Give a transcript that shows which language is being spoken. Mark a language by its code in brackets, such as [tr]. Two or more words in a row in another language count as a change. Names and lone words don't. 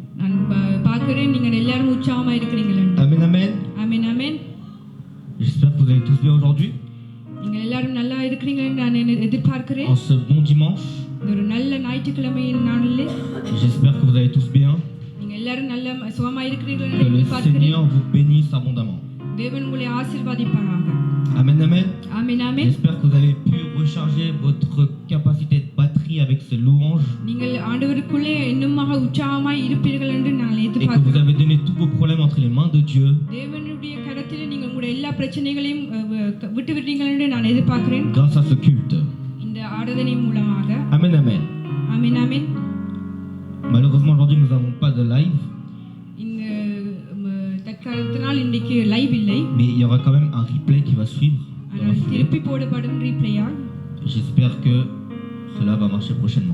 [fr] Amen, amen. J'espère que vous allez tous bien aujourd'hui. En ce bon dimanche. J'espère que vous allez tous [ta] சுகமாய் இருக்கிறீர்கள் என்று எதிர்பார்க்கிறேன். [fr] Que le Seigneur vous bénisse abondamment. [ta] தேவன் உங்களை ஆசீர்வதிப்பாராக. [fr] Amen, amen. Amen, amen. J'espère que vous avez pu recharger votre capacité de batterie avec ces louanges. [ta] நீங்கள் ஆண்டவருக்குள்ளே இன்னுமாக உற்சாகமாய் இருப்பீர்கள் என்று நான் எதிர்பார்க்கிறேன். [fr] Et que vous avez donné tous vos problèmes entre les mains de Dieu. [ta] தேவனுடைய கரத்திலே நீங்கள் உங்களுடைய எல்லா பிரச்சனைகளையும் விட்டு விட்டீர்கள் என்று நான் எதிர்பார்க்கிறேன். [fr] Grâce à ce culte. [ta] இந்த ஆராதனை மூலமாக. [fr] Amen, amen. Amen, amen. Malheureusement aujourd'hui nous n'avons pas de live. Mais il y aura quand même un replay qui va suivre. J'espère que cela va marcher prochainement.